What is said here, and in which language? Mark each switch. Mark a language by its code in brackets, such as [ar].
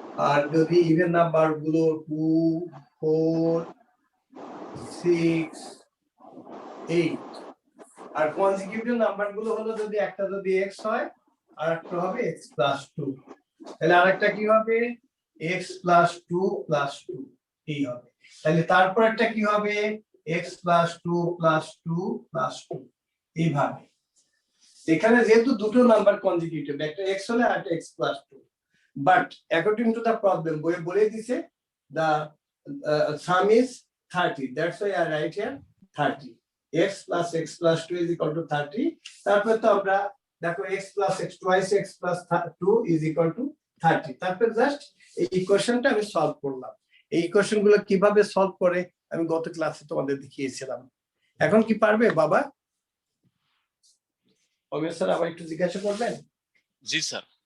[bn] আর যদি even number গুলো 2 4 6 8, আর consecutive number গুলো হলো যদি একটা যদি x হয় আর একটা হবে x plus 2, তাহলে আরেকটা কি হবে? x plus 2 plus 2 এই হবে। তাহলে তারপর একটা কি হবে? x plus 2 plus 2 plus 2 এইভাবে। এখানে যেহেতু দুটো নাম্বার কনজিকিউটিভ, একটা x হলে আর একটা x plus 2, but according to the problem বইয়ে বলে দিয়েছে [en] the sum is 30, that's why I write here 30, x plus 2 is equal to 30। [bn] তারপর তো আমরা দেখো [en] x plus x twice x plus 2 is equal to 30। [bn] তারপর জাস্ট এই ইকুয়েশনটা আমি সলভ করলাম। এই ইকুয়েশন গুলো কিভাবে সলভ করে আমি গত ক্লাসে তোমাদের দেখিয়েছিলাম। এখন কি পারবে বাবা? অমিয় স্যার আবার একটু জিজ্ঞাসা করবেন? জি স্যার।